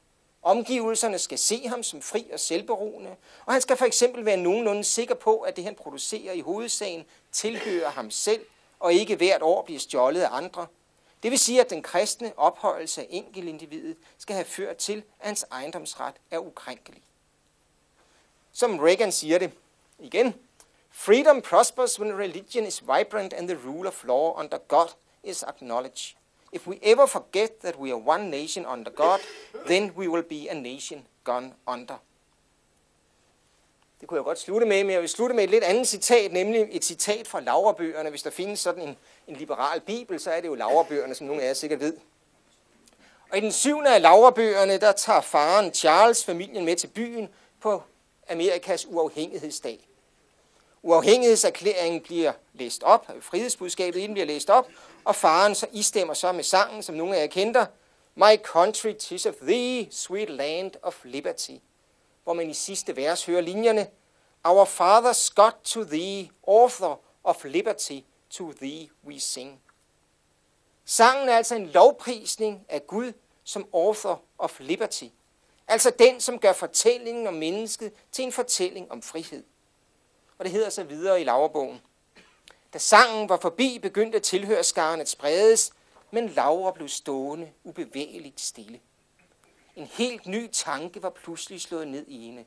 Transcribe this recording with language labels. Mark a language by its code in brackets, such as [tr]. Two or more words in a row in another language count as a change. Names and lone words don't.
[da] Omgivelserne skal se ham som fri og selvberoende, og han skal for eksempel være nogenlunde sikker på, at det han producerer i hovedsagen tilhører ham selv, og ikke hvert år bliver stjålet af andre. Det vil sige, at den kristne ophøjelse af enkeltindividet skal have ført til, at hans ejendomsret er ukrænkelig. Som Reagan siger det igen, [en] freedom prospers when religion is vibrant and the rule of law under God is acknowledged. If we ever forget that we are one nation under God, then we will be a nation gone under. [da] Det kunne jeg godt slutte med, men jeg vil slutte med et lidt andet citat, nemlig et citat fra Laurebøgerne. Hvis der findes sådan en liberal bibel, så er det jo Laurebøgerne, som nogle af jer sikkert ved. Og i den 7. af Laurebøgerne, der tager faren Charles familien med til byen på Amerikas uafhængighedsdag. Uafhængighedserklæringen bliver læst op, frihedsbudskabet i den bliver læst op, og faren så istemmer så med sangen, som nogle af jer kender, [en] My country, 'tis of thee, sweet land of liberty, [da] hvor man i sidste vers hører linjerne, [en] Our fathers God to thee, author of liberty, to thee we sing. [da] Sangen er altså en lovprisning af Gud som [en] author of liberty, [da] altså den, som gør fortællingen om mennesket til en fortælling om frihed. Og det hedder så videre i Laurebogen. Da sangen var forbi, begyndte tilhørskaren at spredes, men Laura blev stående ubevægeligt stille. En helt ny tanke var pludselig slået ned i hende.